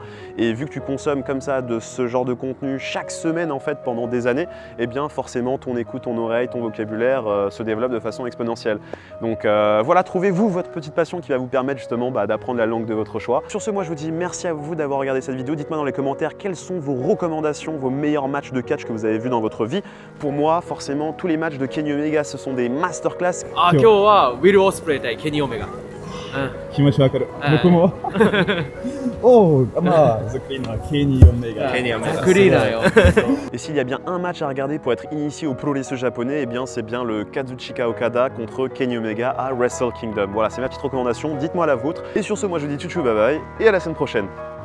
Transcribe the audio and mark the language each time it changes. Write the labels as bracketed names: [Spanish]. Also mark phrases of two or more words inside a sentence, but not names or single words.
[French] Et vu que tu consommes comme ça de ce genre de contenu chaque semaine en fait pendant des années, eh bien forcément ton écoute, ton oreille, ton vocabulaire se développe de façon exponentielle. Donc voilà, trouvez-vous votre petite passion qui va vous permettre justement d'apprendre la langue de votre choix. Sur ce, moi je vous dis merci à vous d'avoir regardé cette vidéo. Dites-moi dans les commentaires quels sont vos recommandations, vos meilleurs matchs de catch que vous avez vus dans votre vie. Pour moi, forcément, tous les matchs de Kenny Omega, ce sont des masterclass. [Japanese] 今日はウィル・オスプレイ対ケニー・オメガ気持ちわかる。僕も。Oh, The Cleaner, Kenny Omega. [French] Et s'il y a bien un match à regarder pour être initié au pro-lesseux japonais, eh bien c'est bien le Kazuchika Okada contre Kenny Omega à Wrestle Kingdom. Voilà, c'est ma petite recommandation, dites-moi la vôtre. Et sur ce, moi je vous dis tchou [English] bye bye [French] et à la semaine prochaine.